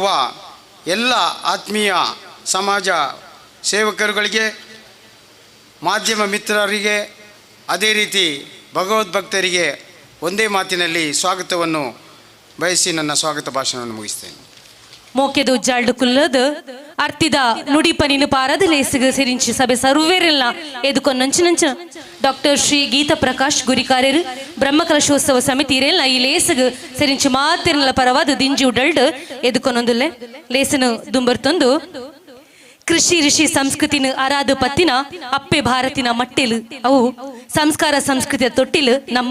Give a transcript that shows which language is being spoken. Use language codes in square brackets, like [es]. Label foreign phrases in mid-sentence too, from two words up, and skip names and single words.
[kn] ಎಲ್ಲ ಆತ್ಮೀಯ ಸಮಾಜ ಸೇವಕರುಗಳಿಗೆ, ಮಾಧ್ಯಮ ಮಿತ್ರರಿಗೆ, ಅದೇ ರೀತಿ ಭಗವದ್ಭಕ್ತರಿಗೆ ಒಂದೇ ಮಾತಿನಲ್ಲಿ ಸ್ವಾಗತವನ್ನು ಬಯಸಿ ನನ್ನ ಸ್ವಾಗತ ಭಾಷಣವನ್ನು ಮುಗಿಸ್ತೇನೆ. [tcy] ಮೋಕೆದು ಉಜ್ಜಾಲ್ಡು ಕುಲ್ಲದು ಅರ್ತಿದ ನುಡಿಪನಿನು ಪಾರದ ಲೇಸಿಗೆ ಸಿರಿಂಚಿ ಸಭೆ ಸರ್ವೇರೆಲ್ಲ ಎದುಕೊಂಡು ನಂಚಿನಂಚ ಡಾಕ್ಟರ್ ಶ್ರೀ ಗೀತಾ ಪ್ರಕಾಶ್ ಗುರಿಕಾರ್ಯರು ಬ್ರಹ್ಮಕಲಶೋತ್ಸವ ಸಮಿತಿ ಇರೆಲ್ಲ ಈ ಲೇಸಿಗೆ ಸಿರಿಂಚಿ ಮಾತಿರಲ್ಲ ಪರವಾದ ದಿಂಜಿ ಉಡಲ್ಡು ಎದುಕೊಂದೊಂದುಲ್ಲೆ ಲೇಸನು ದುಂಬರ್ತೊಂದು ಕೃಷಿ ಋಷಿ ಸಂಸ್ಕೃತಿನ ಆರಾಧ ಪತ್ತಿನ ಅಪ್ಪೆ ಭಾರತಿನ ಮಟ್ಟೆಲು ಅವು ಸಂಸ್ಕಾರ ಸಂಸ್ಕೃತಿಯ ತೊಟ್ಟಿಲು ನಮ್ಮ